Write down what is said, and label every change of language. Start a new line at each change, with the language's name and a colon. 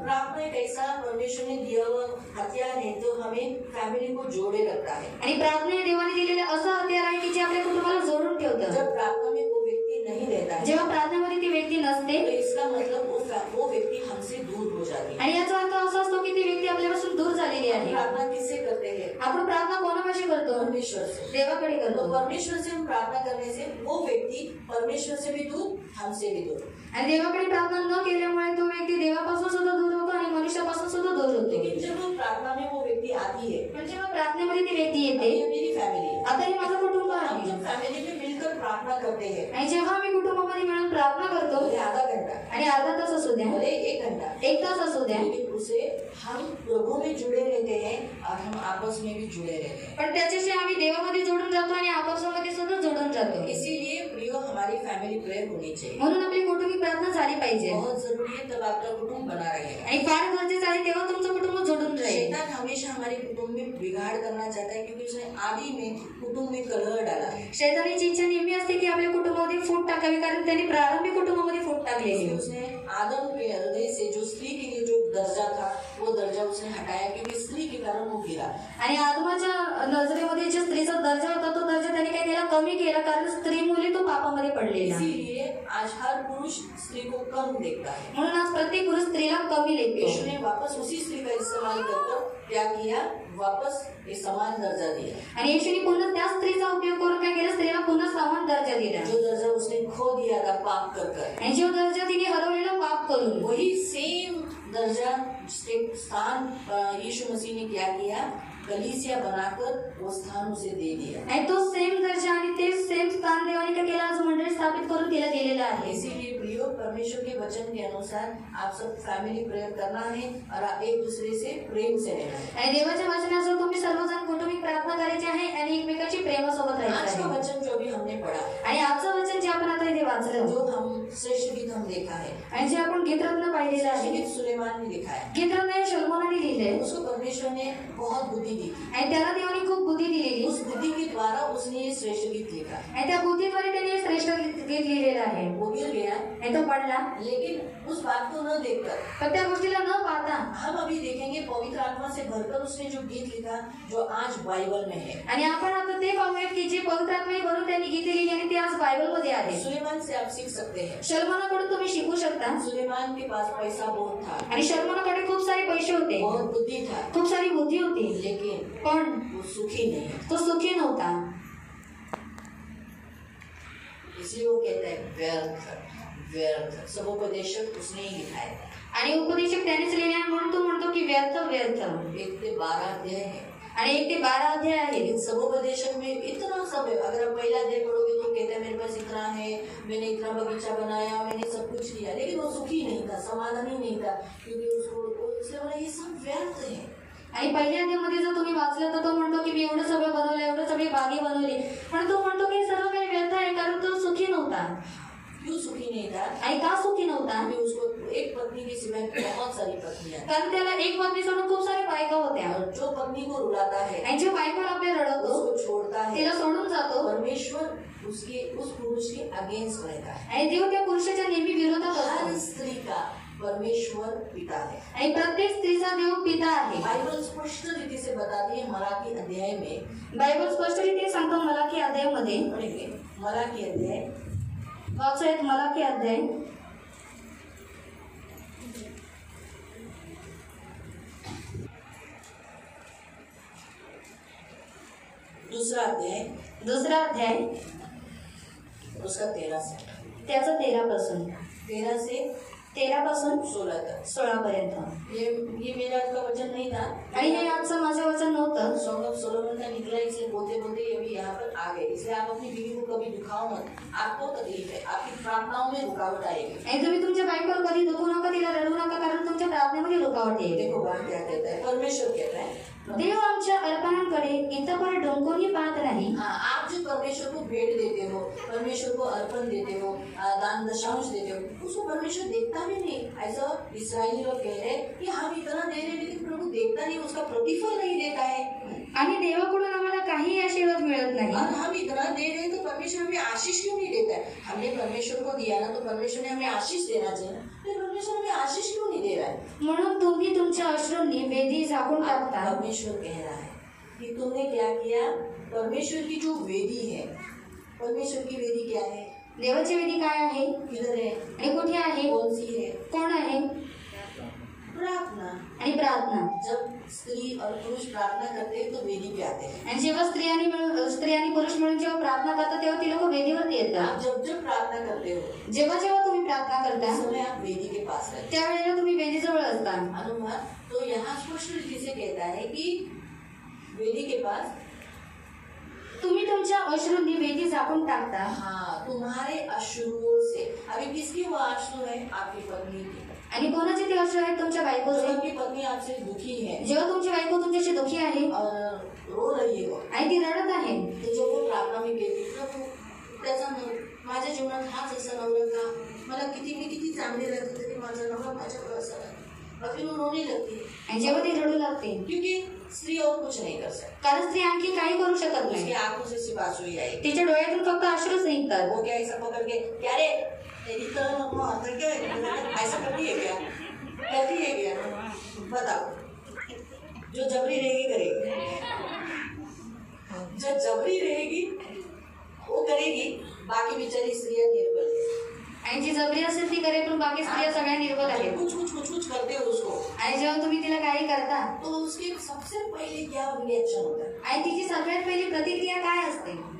Hindi: प्रार्थना एक ऐसा परमेश्वर ने दिया हुआ हथियार है जो हमें फैमिली को जोड़े रखता है.
Marathi: आणि प्रार्थना हे देवाने दिलेले असं हत्यार आहे की जे आपल्या कुटुंबाला जोडून ठेवतं.
Hindi: जब प्रार्थना में वो व्यक्ति नहीं रहता है,
Marathi: जेव्हा प्रार्थनेमध्ये ती व्यक्ती नसते,
Hindi: तो इसका मतलब वो व्यक्ती हमसे दूर हो जाती है.
Marathi: आणि याचा अर्थ असा असतो की ती व्यक्ती आपल्यापासून दूर झालेली आहे.
Hindi: प्रार्थना किससे करते हैं?
Marathi: आपण प्रार्थना कोणापाशी करतो?
Hindi: परमेश्वर से.
Marathi: देवाकडे तो करतो.
Hindi: परमेश्वर से हम प्रार्थना करने से वो व्यक्ति परमेश्वर से भी दूर, हमसे भी दूर.
Marathi: आणि देवाकडे प्रार्थना न केल्यामुळे तो व्यक्ती देवापासून सुद्धा दूर होतो आणि मनुष्यापासून सुद्धा दूर होतो.
Hindi: लेकिन जब वो प्रार्थना में वो व्यक्ति आती है,
Marathi: पण जेव्हा प्रार्थनेमध्ये ती व्यक्ती येते,
Hindi: ये मेरी फैमिली है,
Marathi: आता हे माझं कुटुंब आहे,
Hindi: जब फैमिली में मिलकर प्रार्थना करते हैं,
Marathi: आणि जेव्हा आम्ही कुटुंबामध्ये मिळून प्रार्थना करतो,
Hindi: भले आधा घंटा,
Marathi: आणि अर्धा तास असू द्या,
Hindi: भले 1 घंटा,
Marathi: 1 तास असू द्या,
Hindi: लेकिन उसे हम प्रभु में जुड़े रहते हैं और हम आपस में भी जुड़े रहते हैं.
Marathi: पण त्याच्याशी आम्ही देवामध्ये जोडून जातो आणि आपापसामध्ये सुद्धा जोडून जातो.
Hindi: इसीलिए प्रियो, हमारी फैमिली प्रेयर होनी चाहिए.
Marathi: म्हणून आपली कौटुंबिक प्रार्थना झाली पाहिजे.
Hindi: बहुत जरूरी है, तब आपका कुटुंब बना रहेगा.
Marathi: आणि फार गरजेचं आहे, तेव्हा तुमचं कुटुंब जोडून राहील.
Hindi: शैतान हमेशा हमारे कुटुंब में बिगाड़ करना चाहता है, क्योंकि उसने आदि में कुटुंब में कलह डाला है.
Marathi: शैतानाची इच्छा नेहमी असते की आपल्या कुटुंबामध्ये फूट टाकावी, कारण त्यांनी प्रारंभी कुटुंबामध्ये फूट टाकलेली
Hindi: इसलिए
Marathi: आहे.
Hindi: उसने आदम के हृदय से जो स्त्री के लिए जो दर्जा था, वो दर्जा उसने हटाया, क्योंकि स्त्री के कारण वो गिरा.
Marathi: आणि आदमाच्या नजरेमध्ये जो स्त्रीचा दर्जा होता तो दर्जा त्याने काही त्याला कमी केला, कारण स्त्री मुली तो पापामध्ये पडलेला.
Hindi: इसीलिए आज हर पुरुष स्त्री को कम देखता है.
Marathi: म्हणून आज प्रत्येक पुरुष स्त्रीला कमी लेखतो.
Hindi: यीशु ने वापस उसी स्त्री का इस्तेमाल कर क्या किया? वापस एक समान दर्जा दिया.
Marathi: आणि येशूने पुन्हा त्या स्त्रीचा उपयोग करून काय केलं? स्त्रीला पुन्हा समान दर्जा दिला.
Hindi: जो दर्जा उसने खो दिया था पाप कर,
Marathi: आणि जो दर्जा तिने हरवलेला पाप करून,
Hindi: वही सेम दर्जा स्थान यीशु मसीह ने क्या किया? कलीसिया बनाकर वो स्थान उसे दे दिया.
Marathi: आणि तो सेम दर्जा आणि ते सेम स्थान देवाने काय केलं? आज मंडळी स्थापित करून तिला दिलेला आहे.
Hindi: इसीलिए प्रियो, परमेश्वर के वचन के अनुसार आप सब फैमिली प्रेयर करना है और आप एक दूसरे से प्रेम से रहना है.
Marathi: आणि देवाच्या वचनासह तुम्ही सर्वजण कुटुंबिक प्रार्थना करायची आहे आणि एकमेकांची प्रेमासोबत आज राहायचं का आहे.
Hindi: वचन जो भी हमने पढ़ा,
Marathi: आणि आजचं वचन जे आपण आता इथे वाचलं,
Hindi: जो हम श्रेष्ठ गीत हम देखा है,
Marathi: आणि जे आपण गीतरत्न पाहिलेलं श्रेष्ठ आहे,
Hindi: गीत सुलेमान ने लिखा है,
Marathi: गीतरत्न हे शलोमोनाने लिहिलंय.
Hindi: उसको परमेश्वर ने बहुत बुद्धि दी थी.
Marathi: आणि त्याला देवाने खूप बुद्धी दिलेली.
Hindi: उस बुद्धि के द्वारा उसने ये श्रेष्ठ गीत लिखा.
Marathi: आणि त्या बुद्धीद्वारे त्याने हे श्रेष्ठ गीत लिहिलेलं आहे.
Hindi: वो गिर गया,
Marathi: आणि तो पडला,
Hindi: लेकिन उस बात को न देखकर
Marathi: पण त्या गोष्टीला न पाहता
Hindi: हम अभी देखेंगे पवित्र आत्मा से भरकर उसने जो गीत लिखा, जो आज बाइबल में है.
Marathi: आणि आपण आता ते पाहूयात की जे पवित्र आत्म्याने भरून त्यांनी गीते लिहिली आणि ते आज बायबलमध्ये आहे.
Hindi: सुलेमान से आप सीख सकते हैं.
Marathi: शलोमोनाकडून तुम्ही शिकू शकता.
Hindi: सुलेमान के पास पैसा बहुत था,
Marathi: आणि शलोमोनाकडे खूप सारे पैसे होते,
Hindi: बहुत बुद्धि था,
Marathi: खूप सारी बुद्धी होती,
Hindi: लेकिन
Marathi: पण
Hindi: वो सुखी नहीं.
Marathi: तो सुखी नव्हता.
Hindi: इसलिए वो कहता है व्यर्थ व्यर्थ. समुपदेशक उसने ही लिखा है.
Marathi: आणि उपदेशक त्यानेच लिहिले आहे, म्हणून तो म्हणतो की व्यर्थ व्यर्थ.
Hindi: 1 से 12 अध्याय है.
Marathi: आणि 1 ते 12 अध्याय आहे.
Hindi: लेकिन समुपदेशक में इतना सब है. अगर आप पहला अध्याय पढ़ोगे तो कहता है मेरे पास इतना है, मैंने इतना बगीचा बनाया, मैंने सब कुछ किया, लेकिन वो सुखी नहीं था, समाधान ही नहीं था, क्योंकि उसने बोला ये सब व्यर्थ है.
Marathi: आणि पहिल्या अध्यायामध्ये जर तुम्ही वाचलं तर तो म्हणतो की मी एवढं सगळं बनवलं, एवढं सगळी बागी बनवली, पण तो म्हणतो की सर्व काही व्यर्थ आहे, कारण तो सुखी नव्हता.
Hindi: क्यों सुखी नहीं था?
Marathi: आणि का सुखी नव्हता?
Hindi: क्योंकि उसको एक पत्नी के सिवाय बहुत सारी पत्नियां,
Marathi: कारण त्याला एक पत्नी सोडून खूप साऱ्या बायका होत्या.
Hindi: और जो पत्नी को रुलाता है,
Marathi: आणि जो बायकोला आपल्या रडवतो,
Hindi: उसको छोड़ता है,
Marathi: तिला सोडून जातो,
Hindi: परमेश्वर उस पुरुष के अगेंस्ट रहता है.
Marathi: आणि देव त्या पुरुषाच्या नेहमी विरोधात
Hindi: हर
Marathi: असतो.
Hindi: स्त्री का परमेश्वर पिता है.
Marathi: आणि प्रत्येक स्त्रीचा देव पिता आहे.
Hindi: बाइबल स्पष्ट रीति से बताती है. मलाकी अध्याय में
Marathi: बायबल स्पष्टरीत्या सांगतो मलाकी अध्यायामध्ये,
Hindi: पढ़ेंगे मलाकी अध्याय,
Marathi: वाचूयात मलाकी अध्याय.
Hindi: दूसरा अध्याय
Marathi: दुसरा अध्याय
Hindi: उसका 13 से
Marathi: त्याचं 13 पासून
Hindi: 13 से
Marathi: 13 पासून
Hindi: 16 तक
Marathi: 16 पर्यंत.
Hindi: ये मेरा का वचन नहीं था
Marathi: आणि हे आजचं माझं वचन नव्हतं.
Hindi: सॉन्ग ऑफ सोलोमन का निकला, इसलिए बोलते बोलते ये भी यहाँ पर आ गए. इसलिए आप अपनी बीवी को कभी दुखाओ मत. आपको तकलीफ है, आपकी प्रार्थनाओं में रुकावट आएगी.
Marathi: आणि तुम्ही तुमच्या बायकोवर कधी दुखू नका, तिला रडू नका, कारण तुमच्या प्रार्थनेमध्ये रुकावट येईल.
Hindi: देखो बात क्या कहता है, परमेश्वर कहता है
Marathi: देव आमच्या अर्पणांकडे इतपर डोंकोनी पाहत नाही.
Hindi: हाँ, आप जो परमेश्वर को भेंट देते हो, परमेश्वर को अर्पण देते हो, दान दशांश देते हो, उसको परमेश्वर देखता भी नहीं. ऐसा इस्राएली लोग कह रहे हैं कि हम इतना दे रहे हैं लेकिन प्रभु देखता नहीं, उसका प्रतिफल नहीं देता है.
Marathi: आणि देवाकडून आम्हाला काही आशीर्वाद मिळत नाही.
Hindi: और हम इतना दे रहे हैं तो परमेश्वर हमें आशीष क्यों नहीं देता है? हमने परमेश्वर को दिया ना, तो परमेश्वर ने हमें आशीष देना चाहिए ना. फिर परमेश्वर हमें आशीष क्यों नहीं दे रहा है?
Marathi: म्हणून तुम्ही तुमच्या अश्रूंनी वेदी झाकून टाकता.
Hindi: परमेश्वर कह रहा है कि तुमने क्या किया. परमेश्वर की जो वेदी है, परमेश्वर की वेदी क्या है?
Marathi: देवाची वेदी काय आहे
Hindi: किधर है?
Marathi: आणि कुठे आहे?
Hindi: कौन सी है?
Marathi: कोण आहे?
Hindi: प्रार्थना.
Marathi: आणि प्रार्थना.
Hindi: जब स्त्री और पुरुष प्रार्थना करते हैं तो वेदी पे आते हैं.
Marathi: आणि जेव्हा स्त्री आणि पुरुष मिळून जेव्हा प्रार्थना करतात तेव्हा ती लोक वेदीवरती येतात.
Hindi: आप जब प्रार्थना करते हो,
Marathi: जेव्हा जेव्हा तुम्ही प्रार्थना करता
Hindi: उस समय आप वेदी के पास रहते
Marathi: त्यावेळेला तुम्ही वेदीजवळ असता.
Hindi: हैं. अनुमान तो यहाँ स्पष्ट रीति से कहता है कि वेदी के पास
Marathi: तुम्ही तुमच्या अश्रूंनी वेदी झाकून टाकता.
Hindi: हाँ, तुम्हारे अश्रुओं से. अभी किसकी वो अश्रु है? आपकी पत्नी की.
Marathi: आणि कोणाचे ते अश्रू आहेत? तुमच्या
Hindi: जब
Marathi: बायकोचे.
Hindi: आपकी पत्नी आपसे दुखी है
Marathi: जेव्हा तुमची बायको तुमच्याशी दुखी आहे
Hindi: और रो रही हो,
Marathi: आणि ती रडत आहे,
Hindi: तो जो वो प्रार्थना में कहती
Marathi: प्रभु त्याचा माझ्या जीवनात हाच असा नवरा का. मला किती चांगले राहते तरी माझा नवरा माझ्यावर असा राहतो.
Hindi: अभी वो रोने लगती है
Marathi: आणि जेव्हा ती रडू लागते
Hindi: क्योंकि स्त्री और कुछ नहीं कर सकती.
Marathi: कारण स्त्री आणखी काही करू शकत
Hindi: उसकी
Marathi: नाही.
Hindi: आंखों से सिर्फ आंसू ही आएगी.
Marathi: तिच्या डोळ्यातून फक्त अश्रूच निघतात.
Hindi: वो क्या ऐसा पकड़ के क्या रे तेरी तो आता क्या ऐसा करती है क्या? करती है क्या? बताओ. जो जबरी रहेगी करेगी, जो जबरी रहेगी वो करेगी. बाकी बेचारी स्त्रियां निर्बल है.
Marathi: आणि जी जबरी असेल ती करेल, पण बाकी स्त्रिया सगळ्या निर्बल आहेत.
Hindi: कुछ करते हो उसको,
Marathi: आणि जेव्हा तुम्ही तिला काही करता
Hindi: तो उसके सबसे पहले क्या रिएक्शन होता है?
Marathi: आणि तिची सगळ्यात पहिली प्रतिक्रिया काय असते?